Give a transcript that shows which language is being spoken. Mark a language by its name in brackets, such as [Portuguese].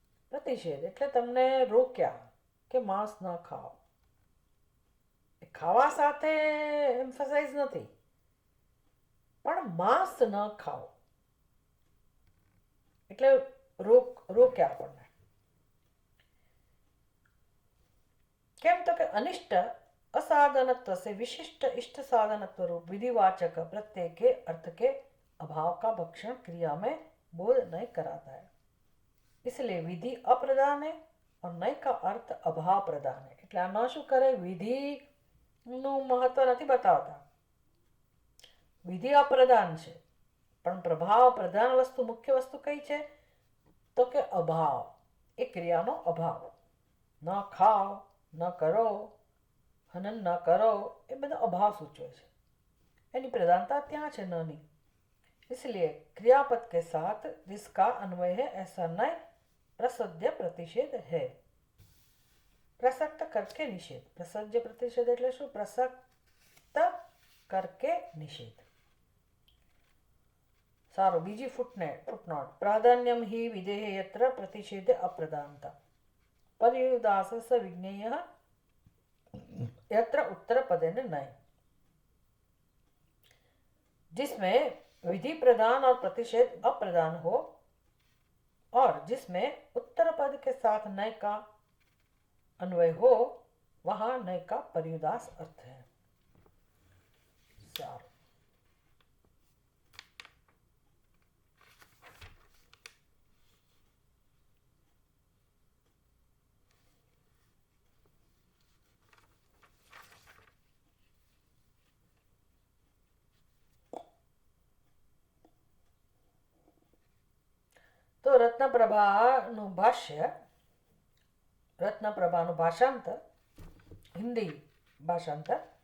[Gujarati] પ્રતિષેધ એટલે તમને રોક્યા કે માંસ ન ખાઓ. ખાવા સાથે એમ્ફસાઇઝ નથી, પણ માંસ ન ખાઓ એટલે રોક્યા આપણને. કેમ? તો કે [Hindi] અનિષ્ટ असाधनत्व से विशिष्ट इष्ट साधनत्व रूप विधिवाचक प्रत्यय के अर्थ के अभाव का भक्षण क्रिया में बोध नहीं कराता है, इसलिए विधि अप्रधान है और नय का अर्थ अभाव प्रधान है. [Gujarati] એટલે આ ન શું કરે? વિધિનું મહત્વ નથી બતાવતા. વિધિ અપ્રધાન છે, પણ પ્રભાવ પ્રધાન વસ્તુ, મુખ્ય વસ્તુ કઈ છે? તો કે અભાવ, એ ક્રિયાનો અભાવ. ન ખાઓ, ન કરો, હનન ન કરો, એ બધો અભાવ સૂચવે છે. એની પ્રધાનતા ત્યાં છે નની. [Hindi] इसलिए क्रियापद के साथ जिसका अन्वय है ऐसा नय प्रसज्य प्रतिषेध है. प्रसक्त करके निषेध. [Gujarati] प्रसज्य प्रतिषेध એટલે શું? [Hindi] પ્રસક્ત કરકે નિષેધ. [Gujarati] સારું, બીજી ફૂટનોટ. [Sanskrit] પ્રાધાન્યમ હિ વિધેય યત્ર પ્રતિષેધે અપ્રધાનતા पर्युदासस विज्ञेयः यत्र उत्तर पदेन नय. [Hindi] जिसमें विधि प्रधान और प्रतिषेध अप्रधान हो और जिसमें उत्तर पद के साथ नय का अन्वय हो वहां नय का पर्युदास अर्थ है. [Gujarati] सार તો રત્નપ્રભાનું ભાષ્ય, રત્નપ્રભાનું ભાષાંતર, હિન્દી ભાષાંતર.